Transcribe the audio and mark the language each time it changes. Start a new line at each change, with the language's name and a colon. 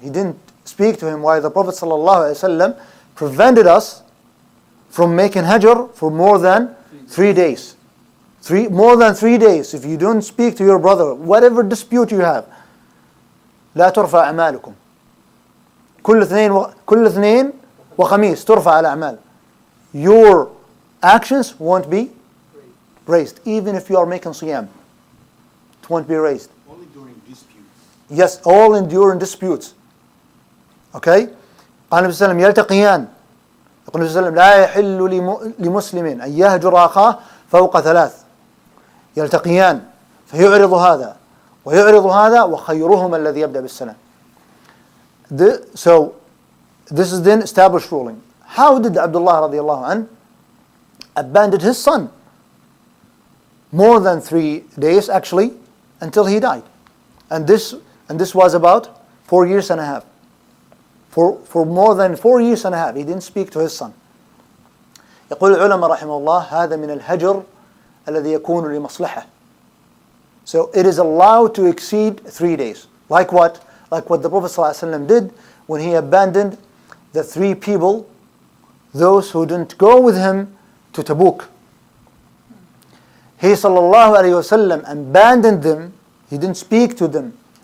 English: He didn't speak to him while the Prophet ﷺ prevented us from making hajr for more than 3 days. More than 3 days. If you don't speak to your brother, whatever dispute you have,
Arabic: لا ترفع أعمالكم. كل اثنين وخميس ترفع الأعمال.
English: Your actions won't be raised, even if you are making siyam. It won't be raised. Only during disputes. Yes, all during disputes. Okay?
Arabic: قال النبي صلى الله عليه وسلم يلتقيان. يقول النبي صلى الله عليه وسلم لا يحل لمسلم أن يهجر أخاه فوق 3. يلتقيان فيعرض هذا ويعرض هذا وخيرهما الذي يبدأ بالسلام.
English: So this is then established ruling. How did Abdullah radiallahu anh abandon his son? More than 3 days actually, until he died. And this was about 4 years and a half. For more than 4 years and a half, he didn't speak to his son.
Arabic: يقول العلماء رحمه الله هذا من الهجر الذي يكون لمصلحة.
English: So it is allowed to exceed 3 days. Like what? Like what the Prophet ﷺ did when he abandoned the 3 people, those who didn't go with him to Tabuk. He sallallahu alayhi wasallam abandoned them. He didn't speak to them.